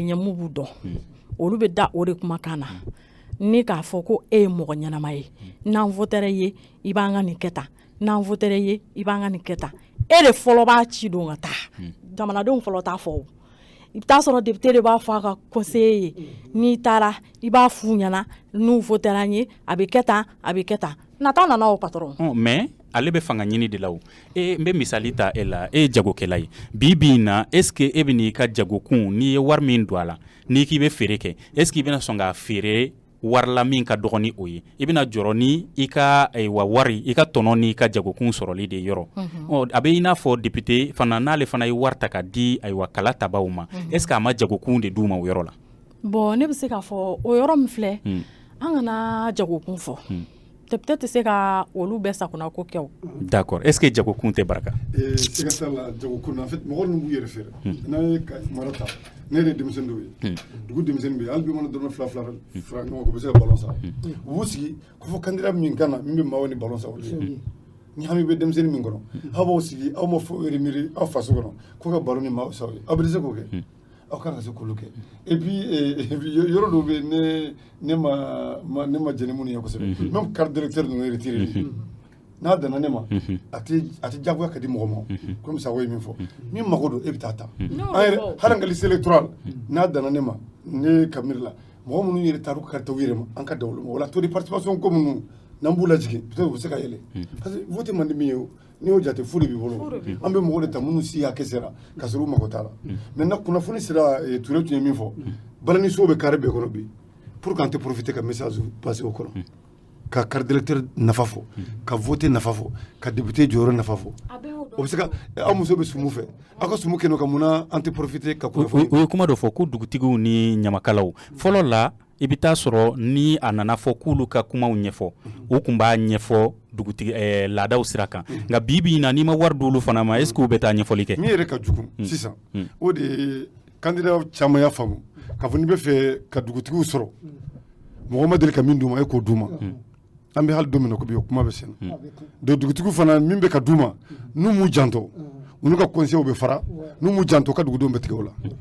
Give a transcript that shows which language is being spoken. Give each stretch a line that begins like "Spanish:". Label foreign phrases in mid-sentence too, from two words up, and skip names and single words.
Bambara: ɲɛ mun b'u dɔn olu bɛ da o de kumakan na ni k'a fɔ ko e ye mɔgɔ ɲɛnama ye n'an votera ye i b'an ka nin kɛ tan n'an votera ye i b'an ka nin kɛ tan e de fɔlɔ b'a ci don ka taa jamanadenw fɔlɔ t'a fɔ o i bɛ taa sɔrɔ député de b'a fɔ a ka conseiller ye n'i taara i b'a f'u ɲɛna n'u votera ye a bɛ kɛ tan a bɛ kɛ tan nata nana o patron mais ale bɛ fanga ɲini de la o n bɛ misali ta e la e ye jagokɛla ye bi in na
French: est-ce que
Bambara: e bɛ n'i ka jagokun n'i ye wari min don a la n'i k'i bɛ feere kɛ
French: est-ce que
Bambara: i bɛna sɔn k'a feere wari la min ka dɔgɔ ni o ye i bɛna jɔrɔ ni i ka wari i ka tɔnɔ ni ka jagokun sɔrɔli de yɔrɔ a bɛ i n'a fɔ député fana n'ale fana ye wari ta ka di kala tabaw ma
French: est-ce que
Bambara: a ma jagokun de d'u ma o yɔrɔ la bon ne bɛ se k'a fɔ o yɔrɔ min filɛ an kana jagokun fɔ député tɛ se ka olu bɛɛ sakona ko kɛ o
French: d'accord est-ce que
Bambara: jagokun tɛ Baraka siga t'a la jagokun
French: en fait
Bambara: mɔgɔ ninnu b'u yɛrɛ feere n'an ye mara ta ne yɛrɛ ye denmisɛnnin dɔw ye dugu denmisɛnnin bɛ yen hali bi mana dɔrɔmɛ fila fara ɲɔgɔn kan u bɛ se ka ballon san u b'u sigi ko fɔ candidat min kan na min bɛ maaw ni ballon san o ye ni hami bɛ denmisɛnnin min kɔnɔ aw b'aw sigi aw ma fɔ miiri aw faso kɔnɔ ko ka ballon ni maaw san o ye aw bɛ se k'o kɛ aw kan ka se k'olu kɛ
French: et puis
Bambara: yɔrɔ dɔw bɛ yen ne ma jɛni minnu ye kosɛbɛ
French: même carte d'électeur
Bambara: ninnu ye retiré n'a danna ne ma a tɛ jagoya ka di mɔgɔ ma komi Sago ye min fɔ min mago don e bɛ taa ta an yɛrɛ hali an ka
French: liste électorale
Bambara: n'a danna ne ma ne ka miiri la mɔgɔ minnu yɛrɛ taar'u ka carte u yɛrɛ ma an ka da olu ma o la
French: taux de participation
Bambara: ko minnu n'an b'u lajigin peut-être u bɛ se ka yɛlɛ
French: parce que
Bambara: vote man di min ye o n'i y'o jate fu de b'i bolo an bɛ mɔgɔ de ta minnu si hakɛ sera ka sɔrɔ u mago t'a la maintenant kunnafoni sera Touré tun ye min fɔ balaniso bɛ carré bɛɛ kɔnɔ bi
French: pour qu'
Bambara: an tɛ profiter ka
French: message passer
Bambara: o kɔnɔ ka
French: carte d'électeur
Bambara: nafa fɔ ka voter nafa fɔ ka député jɔyɔrɔ nafa fɔ o bɛ se ka aw muso bɛ sumu fɛ aw ka sumu kɛ n'o ka mun na an tɛ profiter ka kunnafoni o ye kuma dɔ fɔ ko dugutigiw ni ɲamakalaw fɔlɔ la i bɛ taa sɔrɔ ni a nana fɔ k'olu ka kumaw ɲɛfɔ o kun b'a ɲɛfɔ dugutigi laadaw sira kan nka bi na n'i ma wari d'olu fana ma
French: est-ce que
Bambara: u bɛ taa ɲɛfɔli kɛ min yɛrɛ ka jugu sisan o de ye candidat caman y'a faamu k'a fɔ n'i bɛ fɛ ka dugutigiw sɔrɔ mɔgɔ ma deli ka min d'u ma e k'o d'u ma an bɛ hali don min na ko bi o kuma bɛ sen na donc dugutigiw fana min bɛ ka d'u ma n'u m'u janto u n'u ka conseillers bɛ fara n'u m'u janto ka dugudenw bɛ tigɛ o la